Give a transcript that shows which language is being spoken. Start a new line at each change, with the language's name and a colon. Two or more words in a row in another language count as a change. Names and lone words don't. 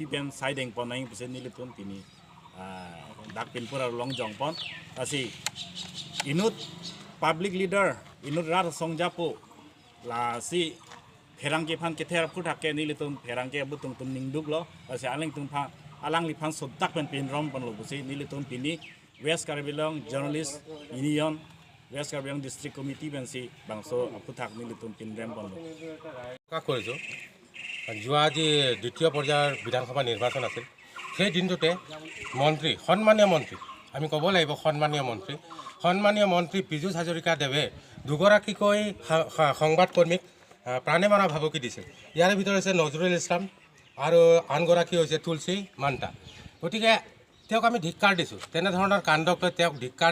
Karbi: pen siding pon nai nili tum pini dak Pinpura Long jong pon asi inut
English: public leader
Karbi: inut rar songjapo la si Pherangke phan kether puthak ke nili tum Pherangke butung tum ningduk lo asi aling tum pha alang li phan sodak pen pin rom pon lo busi nili tum pini West Kairbi Anglong Journalist Union West Kairbi Anglong District Committee pen si bangso puthak nili tum pin rem pon lo
Assamese: কা কৰিছো যোৱা আজি দ্বিতীয় পৰ্যায়ৰ বিধানসভা নিৰ্বাচন আছিল সেই দিনটোতে মন্ত্ৰী সন্মানীয় মন্ত্ৰী আমি ক'ব লাগিব সন্মানীয় মন্ত্ৰী পীযুষ হাজৰিকা দেৱে দুগৰাকীকৈ সংবাদকৰ্মীক প্ৰাণে মাৰা ভাবুকি দিছিল ইয়াৰ ভিতৰত হৈছে নজৰুল ইছলাম আৰু আনগৰাকী হৈছে তুলসী মান্তা গতিকে তেওঁক আমি ধিক্কাৰ দিছোঁ তেনেধৰণৰ কাণ্ডক তেওঁক ধিক্কাৰ